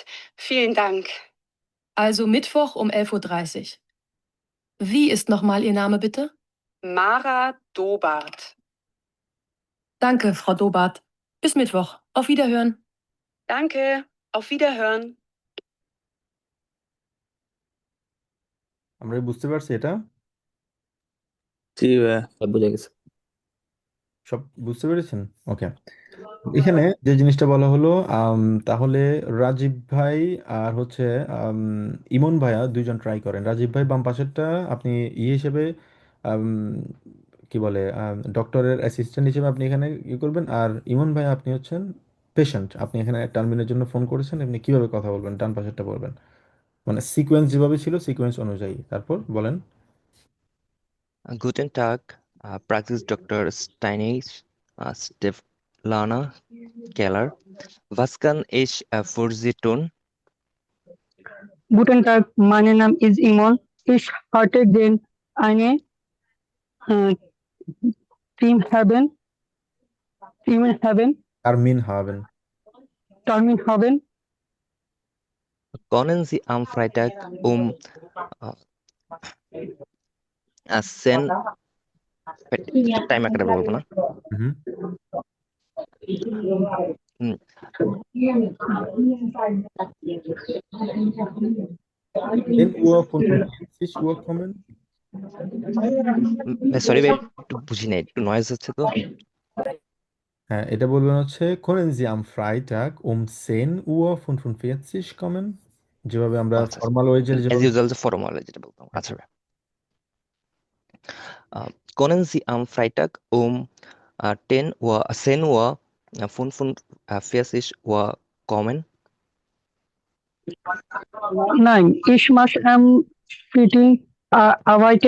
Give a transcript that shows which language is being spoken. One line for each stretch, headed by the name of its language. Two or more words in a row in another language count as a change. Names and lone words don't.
German: Vielen Dank. Also Mittwoch um 11:30 Uhr. Wie ist nochmal Ihr Name bitte? Mara Dobart. Danke, Frau Dobart. Bis Mittwoch. Auf Wiederhören. Danke. Auf Wiederhören.
Bangla: আমরা বুঝতে পারছি এটা? জি ভাইয়া। বুঝে গেছে। সব বুঝতে পেরেছেন? ওকে। এখানে যে জিনিসটা বলা হলো, তাহলে রাজীব ভাই আর হচ্ছে আম, ইমন ভাইয়া দুইজন ট্রাই করেন। রাজীব ভাই বাম পাশেরটা আপনি ইয়ে হিসেবে, আম, কি বলে, ডক্টরের অ্যাসিস্ট্যান্ট হিসেবে আপনি এখানে ইয়ে করবেন, আর ইমন ভাই আপনি হচ্ছেন পেশেন্ট, আপনি এখানে টার্মিনের জন্য ফোন করেছেন, আপনি কিভাবে কথা বলবেন, ডান পাশেরটা বলবেন, মানে সিকোয়েন্স যেভাবে ছিল সিকোয়েন্স অনুযায়ী, তারপর বলেন।
German: Guten Tag, Praxis Dr. Steinich, Steflana Keller. Was kann ich für Sie tun? Guten Tag, mein Name ist Imon. Ich hatte den eine äh, Team haben,
Bangla: টার্মিন
German: haben। Termin haben. Können Sie am Freitag um 10
Bangla: টাইম আকারে বলবো না?
German: Mhm. 10 Uhr 45 Uhr kommen?
Bangla: সরি ভাই, একটু বুঝি নাই, একটু নয়েজ হচ্ছে তো। হ্যাঁ, এটা বলবেন হচ্ছে
German: können Sie am Freitag um 10 Uhr 45 kommen,
Bangla: যেভাবে আমরা আচ্ছা,
English: formal wayer
Bangla: অ্যাজ যেভাবে। ইউজুয়াল যে ফর্মাল যেটা বলতাম। আচ্ছা ভাই,
German: können Sie am Freitag um 10 Uhr 45 Uhr kommen? Nein, ich muss am Meeting arbeiten.